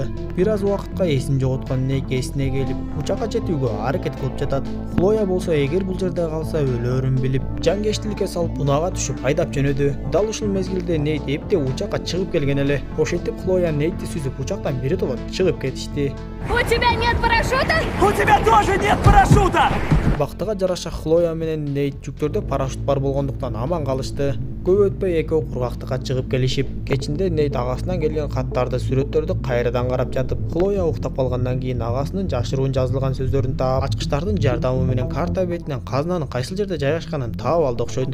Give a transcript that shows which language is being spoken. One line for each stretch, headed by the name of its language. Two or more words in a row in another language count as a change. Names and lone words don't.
Kyrgyz: Бир аз убакытка эсин жоготкон Нейт эсине келип, учакка жетүүгө аракет кылып жатат. Хлоя болсо эгер бул жерде калса өлөрүн билип, жангештиликке салып унаага түшүп айдап жөнөдү. Дал ушул мезгилде Нейт эпте учакка чыгып келген эле. Ошентип Хлоя Нейтти сүзүп учактан биротоло чыгып кетишти.
Russian: У тебя нет парашюта? У тебя тоже нет парашюта!
Kyrgyz: Бактыга жараша Хлоя менен Нейт жүктөрдө парашют бар болгондуктан аман калышты. Көп өтпөй экөө кургактыкка чыгып келишип, кечинде Нейт агасынан келген каттарды, сүрөттөрдү кайрадан карап жатып, Хлоя уктап калгандан кийин агасынын жашыруун жазылган сөздөрүн таап, ачкычтардын жардамы менен карта бетинен казынанын кайсыл жерде жайгашканын таап алды окшойт.